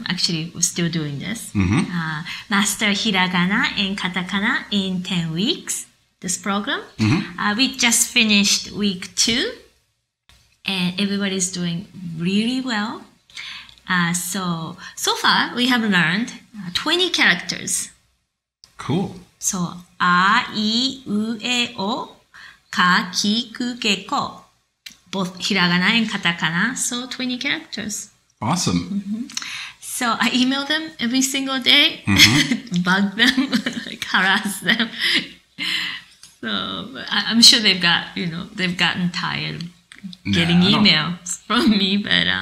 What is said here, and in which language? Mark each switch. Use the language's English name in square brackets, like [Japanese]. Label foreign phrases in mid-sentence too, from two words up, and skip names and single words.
[English] Actually, we're still doing this. Master Hiragana and Katakana in 10 weeks. This program. We just finished week 2. And everybody's doing really well. So far, we have learned 20 characters. Cool. So, [Japanese] A, I, U, E, O, Ka, Ki, Ku, Ke, Ko. [English] Both hiragana and katakana, so 20 characters. Awesome. So I email them every single day, bug them, harass them. So I'm sure they've gotten tired of getting emails from me, but